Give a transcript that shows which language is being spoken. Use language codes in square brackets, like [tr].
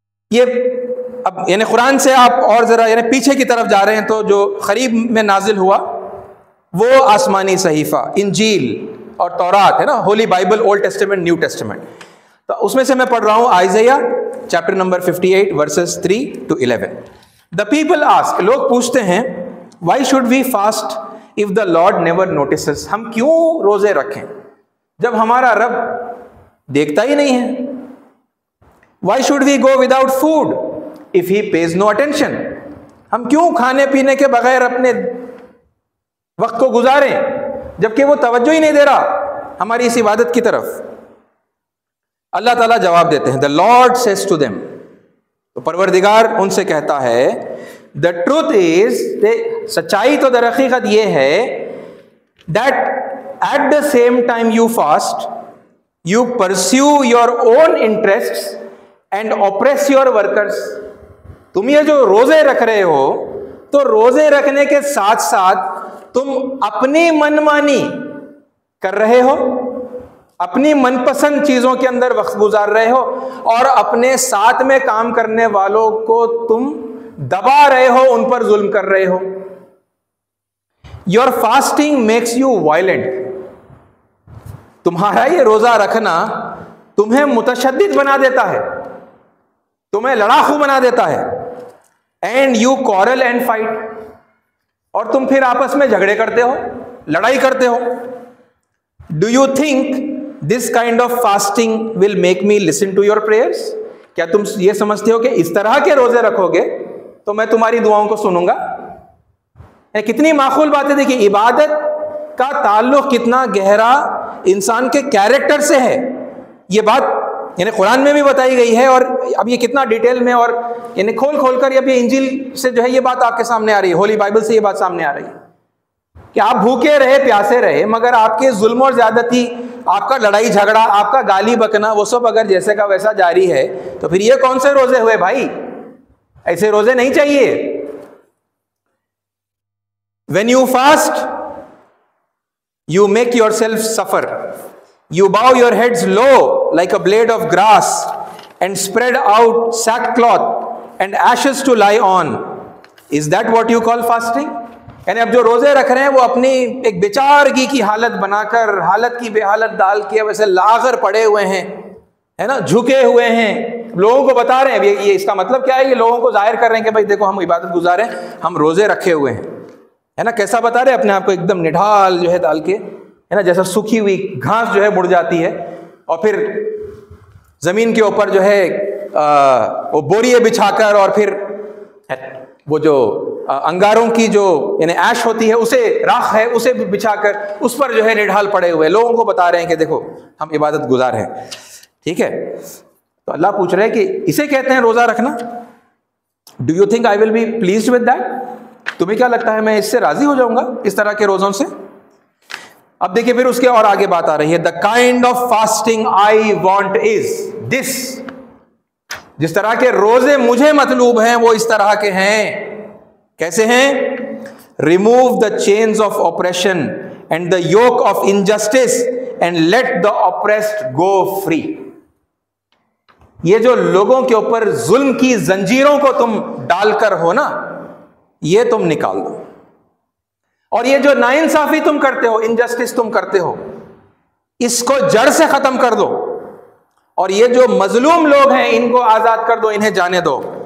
[ur] یہ اب یعنی قرآن سے آپ اور ذرا یعنی پیچھے کی طرف جا رہے ہیں, تو جو قریب میں نازل ہوا وہ آسمانی صحیفہ انجیل اور تورات ہے نا, Holi Bible, old testament, new testament. تو اس میں سے میں پڑھ رہا ہوں آئزائیا chapter number 58 versus 3 to 11. [en] The people ask, [ur] لوگ پوچھتے ہیں [en] why should we fast if the Lord never notices. [ur] ہم کیوں روزے رکھیں جب ہمارا رب دیکھتا ہی نہیں ہے. [en] Why should we go without food if he pays no attention. [ur] ہم کیوں کھانے پینے کے بغیر اپنے وقت کو گزاریں جبکہ وہ توجہ ہی نہیں دے رہا ہماری اس عبادت کی طرف. اللہ تعالیٰ جواب دیتے ہیں, [en] the Lord says to them, [ur] تو پروردگار ان سے کہتا ہے, [en] the truth is, [ur] سچائی تو در حقیقت یہ ہے, [en] that at the same time you fast, you pursue your own interests and oppress your workers. [ur] تم یہ جو روزے رکھ رہے ہو تو روزے رکھنے کے ساتھ ساتھ تم اپنی منمانی کر رہے ہو, اپنی من پسند چیزوں کے اندر وقت گزار رہے ہو, اور اپنے ساتھ میں کام کرنے والوں کو تم دبا رہے ہو, ان پر ظلم کر رہے ہو. [en] Your fasting makes you violent. [ur] تمہارا یہ روزہ رکھنا تمہیں متشدد بنا دیتا ہے, تمہیں لڑاکو بنا دیتا ہے. [en] And you quarrel and fight. [ur] اور تم پھر آپس میں جھگڑے کرتے ہو, لڑائی کرتے ہو. [en] Do you think this kind of fasting will make me listen to your prayers? [ur] کیا تم یہ سمجھتے ہو کہ اس طرح کے روزے رکھو گے تو میں تمہاری دعاؤں کو سنوں گا؟ کتنی معقول بات ہے. دیکھیے عبادت کا تعلق کتنا گہرا انسان کے کیریکٹر سے ہے. یہ بات یعنی قرآن میں بھی بتائی گئی ہے, اور اب یہ کتنا ڈیٹیل میں اور یعنی کھول کھول کر اب یہ انجیل سے جو ہے یہ بات آپ کے سامنے آ رہی ہے, ہولی بائبل سے یہ بات سامنے آ رہی ہے کہ آپ بھوکے رہے پیاسے رہے مگر آپ کے ظلم اور زیادتی, آپ کا لڑائی جھگڑا, آپ کا گالی بکنا, وہ سب اگر جیسے کا ویسا جاری ہے تو پھر یہ کون سے روزے ہوئے بھائی؟ ایسے روزے نہیں چاہیے. [en] When you fast, you make yourself suffer. You bow your heads low like a blade of grass and spread out sackcloth and ashes to lie on. Is that what you call fasting? [ur] یعنی اب جو روزے رکھ رہے ہیں وہ اپنی ایک بیچارگی کی حالت بنا کر, حالت کی بے حالت ڈال کے ویسے لاغر پڑے ہوئے ہیں, ہے نا, جھکے ہوئے ہیں, لوگوں کو بتا رہے ہیں. یہ اس کا مطلب کیا ہے؟ یہ لوگوں کو ظاہر کر رہے ہیں کہ بھائی دیکھو ہم عبادت گزارے, ہم روزے رکھے ہوئے ہیں, ہے نا. کیسا بتا رہے اپنے آپ کو ایک دم نڈھال جو ہے ڈال کے, ہے نا, جیسا سوکھی ہوئی گھاس جو ہے مڑ جاتی ہے اور پھر زمین کے اوپر جو ہے وہ بوریے بچھا کر اور پھر وہ جو انگاروں کی جو یعنی ایش ہوتی ہے اسے, راکھ ہے اسے بچھا کر اس پر جو ہے نڈھال پڑے ہوئے لوگوں کو بتا رہے ہیں کہ دیکھو ہم عبادت گزار ہیں. ٹھیک ہے, تو اللہ پوچھ رہے ہیں کہ اسے کہتے ہیں روزہ رکھنا. [en] Do you think I will be pleased with that? [ur] تمہیں کیا لگتا ہے میں اس سے راضی ہو جاؤں گا اس طرح کے روزوں سے؟ اب دیکھیں پھر اس کے اور آگے بات آ رہی ہے. [en] The kind of fasting I want is this. [ur] جس طرح کے روزے مجھے مطلوب ہیں وہ اس طرح کے ہیں. کیسے ہیں؟ [en] Remove the chains of oppression and the yoke of injustice and let the oppressed go free. [ur] یہ جو لوگوں کے اوپر ظلم کی زنجیروں کو تم ڈال کر ہو نا, یہ تم نکال دو. اور یہ جو ناانصافی تم کرتے ہو, انجسٹس تم کرتے ہو, اس کو جڑ سے ختم کر دو. اور یہ جو مظلوم لوگ ہیں ان کو آزاد کر دو, انہیں جانے دو.